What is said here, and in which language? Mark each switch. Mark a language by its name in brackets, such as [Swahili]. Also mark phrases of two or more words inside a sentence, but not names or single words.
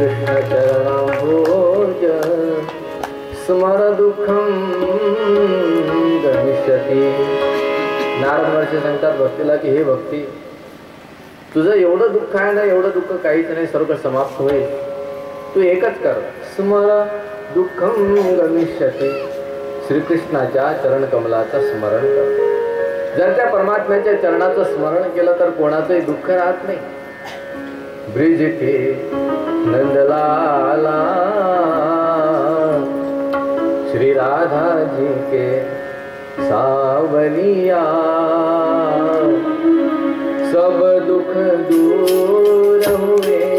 [Sanskrit] चरणाम्भोज स्मर दुःखं गमिष्यति. [Marathi] नारद महर्षी सांगतात भक्तीला की हे भक्ती, तुझं एवढं दुःख आहे ना, एवढं दुःख काहीच नाही, सर्व समाप्त होईल. तू एकच कर, [Sanskrit] स्मर दुःखं गमिष्यति. [Marathi] श्रीकृष्णाच्या चरण कमलाचं स्मरण कर. जर त्या परमात्म्याच्या चरणाचं स्मरण केलं तर कोणाचंही दुःख राहत नाही. [Hindi] ब्रिज के नंदलाला श्री राधा जी के सावलिया सब दुख दूर हुए